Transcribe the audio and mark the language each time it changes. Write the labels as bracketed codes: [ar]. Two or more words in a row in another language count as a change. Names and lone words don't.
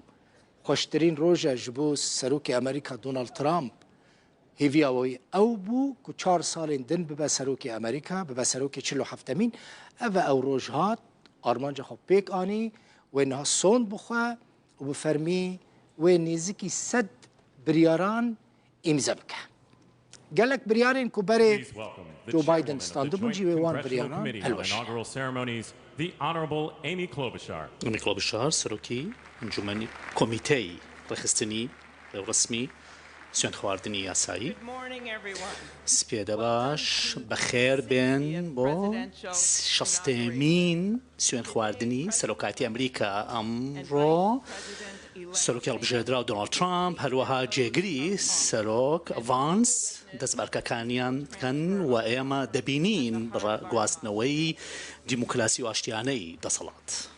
[ku] Xweştirîn roje ji bo serokê Amerîka Donald Trump hêviya wî ew bû ku 4 salên din bibe serokê Amerîka, bibe serokê 47 ev e ew roj hat armanca xwe pêk anî wê niha sond bixwe û bi fermî wê nêzîkî 100 biryaran îmze bike. Gelek biryarên ku berê Joe Biden standibûn jî wê wan biryaran helweş. [en] The Honorable Amy Klobuchar. [ckb] Amy Klobuchar سەرۆکی ئەنجومەنی کۆمیتەی ڕێخستنی ڕسمی سوێن خواردنی یاسایی سپێدە باش بەخێر بێن بۆ شەستێمین سوێن خواردنی سەرۆکاتی ئەمریکا ئەمڕۆ سەرۆکی هەڵبژێردراو دۆناڵد ترامپ هەروەها جێگری سەرۆک ڤانس دەستبەرکەکانیان بکەن و ئێمە دەبینین گواستنەوەی دیموکراسی و ئاشتیانەی دەسەڵات.